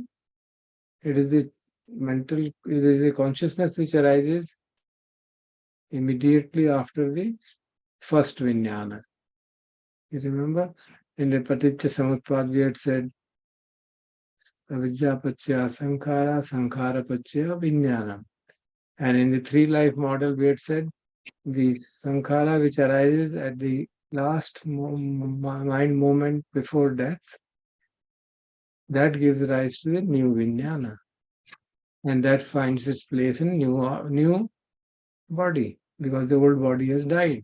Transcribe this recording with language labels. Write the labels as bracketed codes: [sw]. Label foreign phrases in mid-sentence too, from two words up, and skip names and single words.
[en] It is it is the consciousness which arises immediately after the first vijnana. You remember in the Paticca Samutpad we had said [sa] avidya pachya sankhara, sankhara pachya vijnana. [en] And in the three life model we had said the sankhara which arises at the last mind moment before death, that gives rise to the new vijnana. And that finds its place in new body because the old body has died.